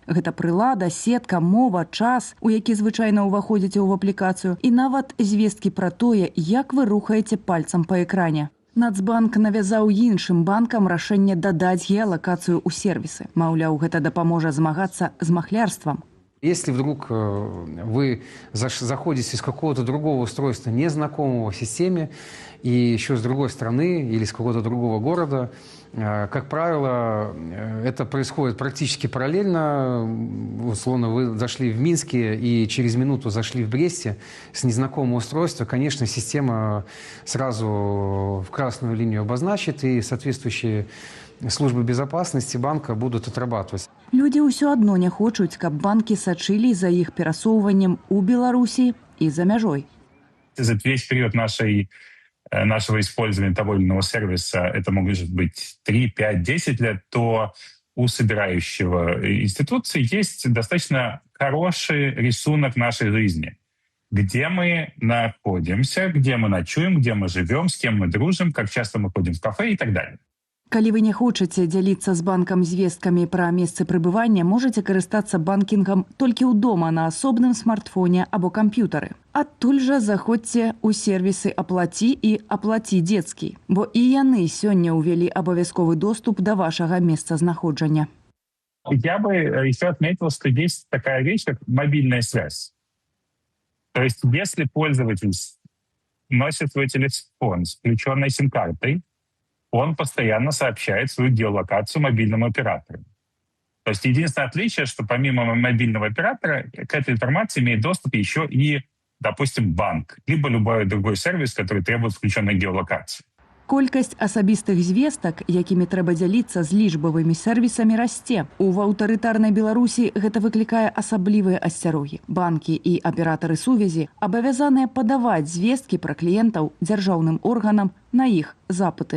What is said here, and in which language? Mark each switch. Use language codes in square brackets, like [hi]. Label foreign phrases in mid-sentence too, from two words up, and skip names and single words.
[be] Гэта прылада, сетка, мова, час, у які звычайна ўваходзіце ў аплікацыю, і нават звесткі пра тое, як вы рухаеце пальцам па экране. Нацбанк навязаў іншым банкам рашэнне дадаць геалакацыю ў сервісы. Маўляў, гэта дапаможа змагацца з махлярствам. [ru] Если вдруг вы заходите с какого-то другого устройства, незнакомого системе, и еще с другой страны или с какого-то другого города, как правило, это происходит практически параллельно. Условно, вы зашли в Минске и через минуту зашли в Бресте с незнакомого устройства. Конечно, система сразу в красную линию обозначит, и соответствующие службы безопасности банка будут отрабатывать. [be] Людзі ўсё адно не хочуць, каб банкі сачылі за іх перасоўваннем у Беларусі і за мяжой. [ru] За весь период нашего использования того или иного сервиса, это может быть 3, 5, 10 лет, то у собирающего институции есть достаточно хороший рисунок нашей жизни. Где мы находимся, где мы ночуем, где мы живем, с кем мы дружим, как часто мы ходим в кафе и так далее. [be] Калі вы не хочаце дзяліцца з банкам звесткамі пра месцы прыбывання, можаце карыстацца банкінгам толькі ў дома на асобным смартфоне або камп'ютары. Адтуль жа заходзьце ў сервісы «Аплаці» і «Аплаці дзецкі», бо і яны сёння ўвялі абавязковы доступ да вашага месцазнаходжання. [ru] Я бы еще отметил, что есть такая вещь, как мобильная связь. То есть если пользователь носит свой телефон с включенной сим-картой, он постоянно сообщает свою геолокацию мобильному оператору. То есть единственное отличие, что помимо мобильного оператора к этой информации имеет доступ еще и допустим, банк, либо любой другой сервис, который требует включенной геолокации. [be] Колькасць асабістых звестак, якімі трэба дзяліцца з лічбавымі сервісамі, расце. У аўтарытарнай Беларусі гэта выклікае асаблівыя асцярогі. Банкі і аператары сувязі абавязаныя падаваць звесткі пра кліентаў дзяржаўным органам на іх запыты.